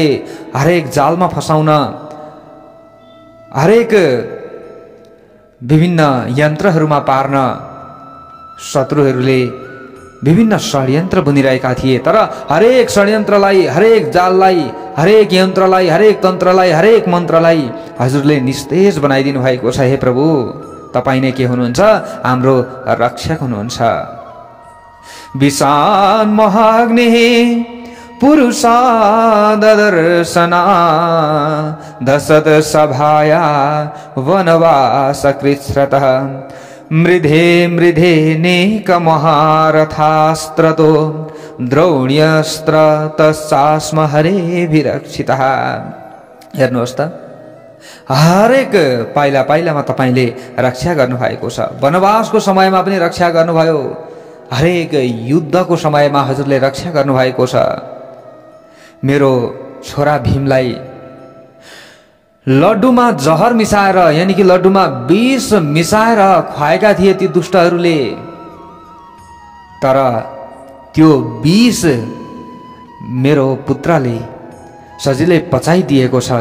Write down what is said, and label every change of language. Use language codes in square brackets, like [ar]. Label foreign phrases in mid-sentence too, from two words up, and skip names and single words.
[ne] हरेक जालमा फसाउन, हरेक विभिन्न यन्त्रहरूमा पार्न शत्रुहरूले विभिन्न षड्यन्त्र बुनिरहेका थिए। तर हरेक षड्यन्त्रलाई, हरेक जाललाई, हरेक यन्त्रलाई, हरेक तन्त्रलाई, हरेक मन्त्रलाई हजुरले निस्तेज बनाइदिनु भएको छ। हे प्रभु, तपाईँ नै के हुनुहुन्छ? हाम्रो रक्षक हुनुहुन्छ। [sa] विशान महाग्नि पुरुषादर्शना दशत सभाया वनवास कृच्छ्रतः मृधे मृधे नेक महारथास्त्रतो द्रोण्यस्त्र तस्चास्म हरेभिरक्षितः। [ne] हेर्नुहोस् त, हरेक पाइला पाइलामा तपाईँले रक्षा गर्नुभएको छ। वनवासको समयमा पनि रक्षा गर्नुभयो, हरेक युद्धको समयमा हजुरले रक्षा गर्नुभएको छ। मेरो छोरा भीमलाई लड्डुमा जहर मिसाएर, [hi] यानि कि [ne] लड्डुमा विष मिसाएर खुवाएका थिए ती दुष्टहरूले, तर त्यो विष मेरो पुत्रले सजिलै पचाइदिएको छ।